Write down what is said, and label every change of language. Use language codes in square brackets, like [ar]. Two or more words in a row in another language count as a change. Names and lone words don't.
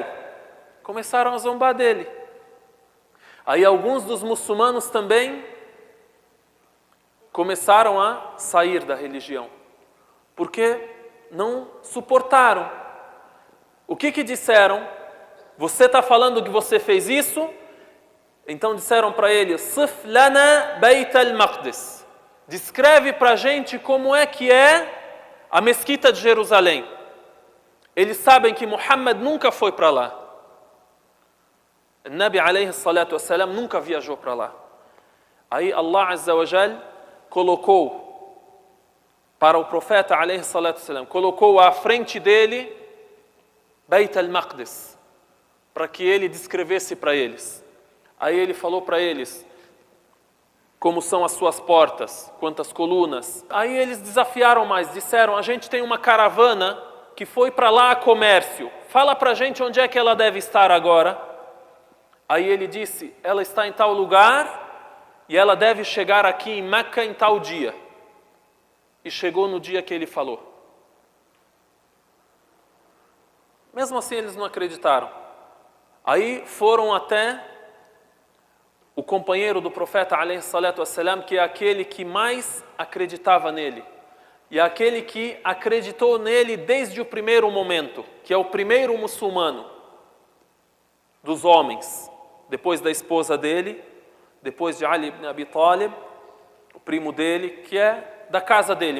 [pt] Começaram a zombar dele. Aí alguns dos muçulmanos também começaram a sair da religião. Porque não suportaram. O que disseram? Você está falando que você fez isso? Então disseram para ele, [ar] صف لنا بيت المقدس. [pt] Descreve para a gente como é que é a mesquita de Jerusalém. Eles sabem que Muhammad nunca foi para lá. O Nabi [ar] عليه الصلاة والسلام [pt] nunca viajou para lá. Aí Allah [ar] عز وجل [pt] colocou para o profeta [ar] عليه الصلاة والسلام, [pt] colocou à frente dele Beit al-Maqdis, para que ele descrevesse para eles. Aí ele falou para eles como são as suas portas, quantas colunas. Aí eles desafiaram mais, disseram, a gente tem uma caravana que foi para lá a comércio. Fala para a gente onde é que ela deve estar agora. Aí ele disse, ela está em tal lugar e ela deve chegar aqui em Meca em tal dia. E chegou no dia que ele falou. Mesmo assim eles não acreditaram. Aí foram até o companheiro do profeta [ar] عليه الصلاة والسلام, [pt] que é aquele que mais acreditava nele. E é aquele que acreditou nele desde o primeiro momento, que é o primeiro muçulmano dos homens, depois da esposa dele, depois de Ali ibn Abi Talib, o primo dele, que é da casa dele.